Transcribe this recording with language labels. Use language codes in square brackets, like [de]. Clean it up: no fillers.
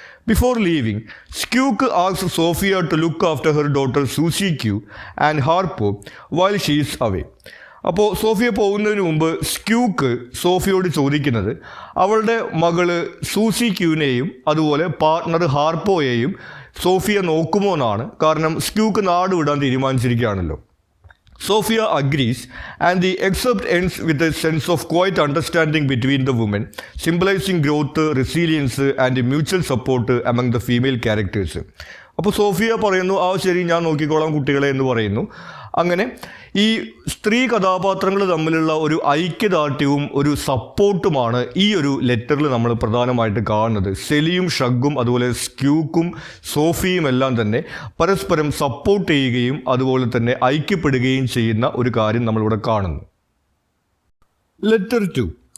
[en] Before leaving Squeak asks Sofia to look after her daughter Suzie Q and Harpo while she is away. [ml] അപ്പോൾ Sophia പോകുന്നതിന് മുമ്പ് സ്ക്യൂക്ക് സോഫിയോട് ചോദിക്കുന്നത് അവളുടെ മകള് സൂസി ക്യൂവിനെയും അതുപോലെ പാർട്ട്ണർ ഹാർപ്പോയെയും സോഫിയ നോക്കുമോ എന്നാണ്. കാരണം സ്ക്യൂക്ക് നാട് വിടാൻ തീരുമാനിച്ചിരിക്കുകയാണല്ലോ. [en] Sophia agrees, and the excerpt ends with a sense of quiet understanding between the women, symbolizing growth, resilience, and mutual support among the female characters. [ml] അപ്പോൾ സോഫിയ പറയുന്നു, ആ ശരി ഞാൻ നോക്കിക്കോളാം കുട്ടികളെ എന്ന് പറയുന്നു. അങ്ങനെ ഈ സ്ത്രീ കഥാപാത്രങ്ങൾ തമ്മിലുള്ള ഒരു ഐക്യദാർഢ്യവും ഒരു സപ്പോർട്ടുമാണ് ഈ ഒരു ലെറ്ററിൽ നമ്മൾ പ്രധാനമായിട്ട് കാണുന്നത്. സെലിയും ഷഗ്ഗും അതുപോലെ സ്ക്യൂക്കും സോഫിയും എല്ലാം തന്നെ പരസ്പരം സപ്പോർട്ട് ചെയ്യുകയും അതുപോലെ തന്നെ ഐക്യപ്പെടുകയും ചെയ്യുന്ന ഒരു കാര്യം നമ്മളിവിടെ കാണുന്നു. ലെറ്റർ 2.